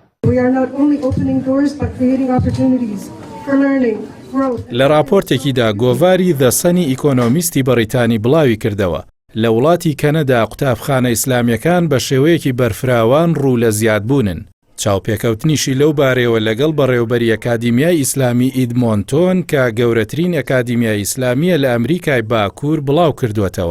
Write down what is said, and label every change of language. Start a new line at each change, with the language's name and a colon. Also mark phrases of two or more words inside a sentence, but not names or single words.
English: we are not only opening doors but creating opportunities for learning, growth.
Central Kurdish: لە راپۆرتێکیدا گۆڤاری The Sun ئیکۆنۆمیستی بەریتانی بڵاوی کردەوە لە وڵاتی کەنەدا قوتابخانە ئیسلامیەکان بە شێوەیەکی بەرفراوان ڕوو لە زیادبوونن. چاوپێکەوتنیشی لەو بارەوە لەگەڵ بەڕێوەبەری ئەکادیمیای ئیسلامی ئیدمۆنتۆن کە گەورەترین ئەکادیمیای ئیسلامیە لە ئەمریکای باکوور بڵاو کردووەتەوە.